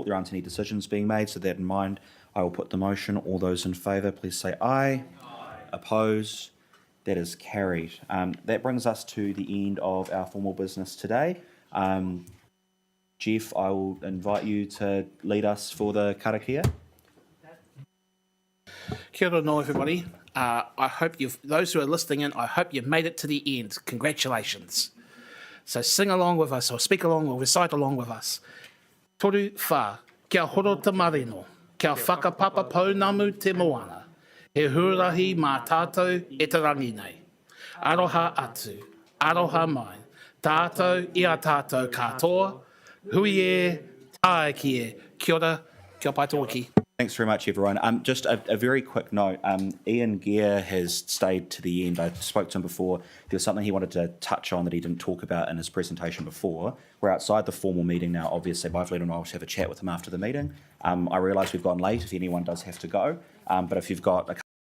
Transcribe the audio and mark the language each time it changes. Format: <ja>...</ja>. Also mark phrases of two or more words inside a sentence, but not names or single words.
<en>There aren't any decisions being made. So that in mind, I will put the motion. All those in favour, please say aye. Opposed? That is carried. That brings us to the end of our formal business today. Jeff, I will invite you to lead us for the karakia.</en> <mi>Kia ora no,</mi> <en>everybody. I hope those who are listening in, I hope you've made it to the end. Congratulations. So sing along with us, or speak along, or recite along with us.</en> <mi>Toru whā, kia horo te marino, kia whakapapa pounamu te moana. He huarahi mā tātou e te rangi nei. Aroha atu, aroha mai, tātou ia tātou katoa, hui e, tae ki e, kia ora, kia pai tōki.</mi> <en>Thanks very much, everyone. Just a very quick note. Ian Gear has stayed to the end. I spoke to him before. There was something he wanted to touch on that he didn't talk about in his presentation before. We're outside the formal meeting now, obviously, but I've let him know I'll have a chat with him after the meeting. I realise we've gone late if anyone does have to go, but if you've got a</en>